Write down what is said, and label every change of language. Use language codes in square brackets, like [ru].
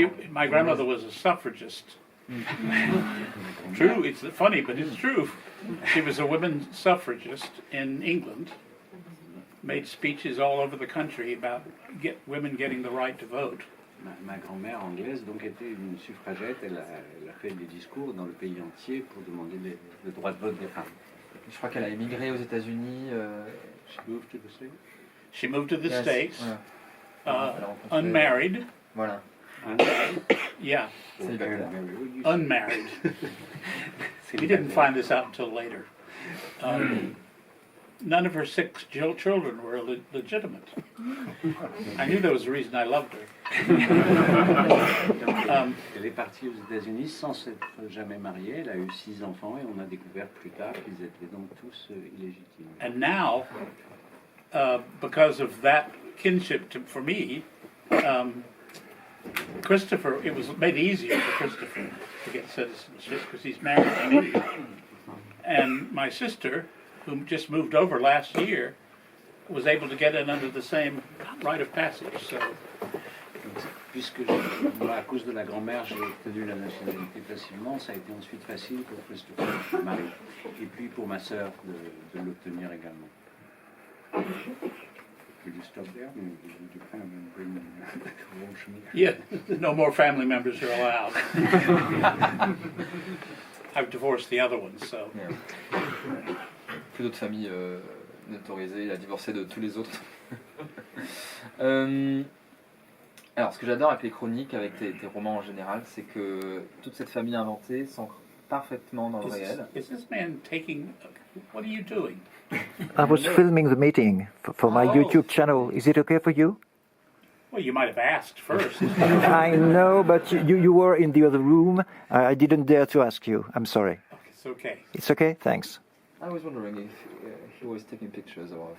[en] My grandmother was a suffragist. True, it's funny, but it's true. She was a women suffragist in England, made speeches all over the country about women getting the right to vote. [fr] Ma grand-mère anglaise donc était une suffragette, elle a fait des discours dans le pays entier pour demander le droit de vote des femmes. Je crois qu'elle a émigré aux États-Unis. [en] She moved to the States. She moved to the States, [fr] voilà. [en] Unmarried. [fr] Voilà. [en] Yeah. Unmarried. We didn't find this out until later. None of her 6 children were legitimate. I knew there was a reason I loved her. [fr] Elle est partie aux États-Unis sans s'être jamais mariée. Elle a eu 6 enfants et on a découvert plus tard qu'ils étaient donc tous illégitimes. [en] And now, because of that kinship for me, Christopher, it was made easier for Christopher to get citizenship because he's married to me. And my sister, who just moved over last year, was able to get in under the same rite of passage. So, [fr] puisque à cause de la grand-mère, j'ai obtenu la nationalité facilement, ça a été ensuite facile pour Christopher, mon mari, et puis pour ma sœur de l'obtenir également. [en] Will you stop there? Would you kind of bring yeah, no more family members are allowed. I've divorced the other ones, so. Yeah. [fr] Plus d'autres familles autorisées, il a divorcé de tous les autres. Alors, ce que j'adore avec les chroniques, avec tes romans en général, c'est que toute cette famille inventée s'ancre parfaitement dans le réel. [en] Is this man taking... What are you doing? I was filming the meeting for my YouTube channel. Is it okay for you? Well, you might have asked first. I know, but you were in the other room. I didn't dare to ask you. I'm sorry. It's okay. It's okay? Thanks. I was wondering if he was taking pictures or...